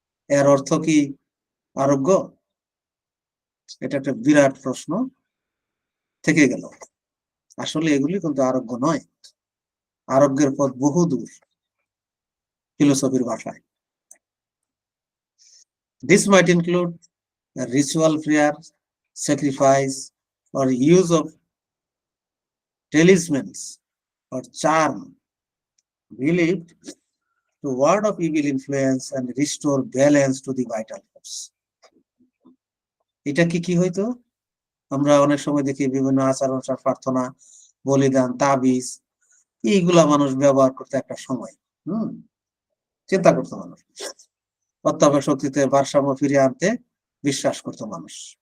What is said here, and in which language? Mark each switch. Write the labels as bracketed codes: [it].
[bn] এর অর্থ কি আরোগ্য? এটা একটা বিরাট প্রশ্ন থেকে গেল। আসলে এগুলি কিন্তু আরোগ্য নয়, আরোগ্যের পথ বহু দূর ফিলোসফির ভাষায়। [en] This might include a ritual prayer, sacrifice, or use of talismans or charm believed to ward off evil influence and restore balance to the vital force. [bn] এটা কি হইতো? আমরা অনেক সময় দেখি বিভিন্ন আচার অনুসার প্রার্থনা, বলিদান, তাবিজ, এইগুলা মানুষ ব্যবহার করতে একটা সময় চিন্তা করতো মানুষ, অত্যাবশ্যক শক্তিতে ভারসাম্য ফিরিয়ে আনতে বিশ্বাস করতো মানুষ।